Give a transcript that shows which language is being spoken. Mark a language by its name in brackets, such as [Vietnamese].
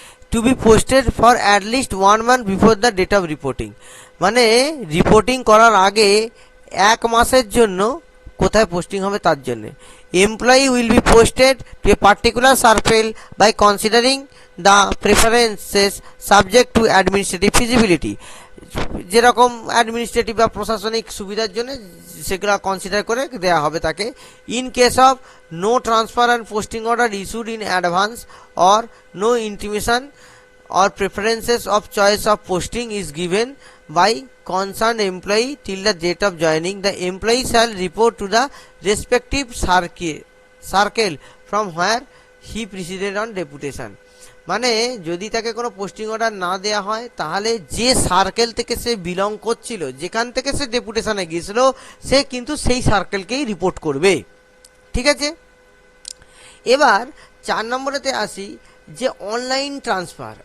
[English] to be posted for at least 1 month before the date of reporting, [Bangla] মানে reporting করার আগে 1 মাসের জন্য কোথায় পোস্টিং হবে তার জন্য। [English] employee will be posted to a particular circle by considering the preferences subject to administrative feasibility, [Bangla] যেরকম অ্যাডমিনিস্ট্রেটিভ বা প্রশাসনিক সুবিধার জন্য সেগুলো কনসিডার করে দেওয়া হবে তাকে। [English] In case of no transfer and posting order issued in advance or no intimation or preferences of choice of posting is given by concerned employee till the date of joining, the employee shall report to the respective circle from where he preceded on deputation. [Bangla] মানে যদি তাকে কোনো posting order না দেওয়া হয় তাহলে যে circle থেকে সে বিলং করছিল, যেখান থেকে সে ডেপুটেশনে গিয়েছিল, সে কিন্তু সেই সার্কেলকেই রিপোর্ট করবে, ঠিক আছে। এবার 4 নম্বরেতে আসি যে অনলাইন ট্রান্সফার।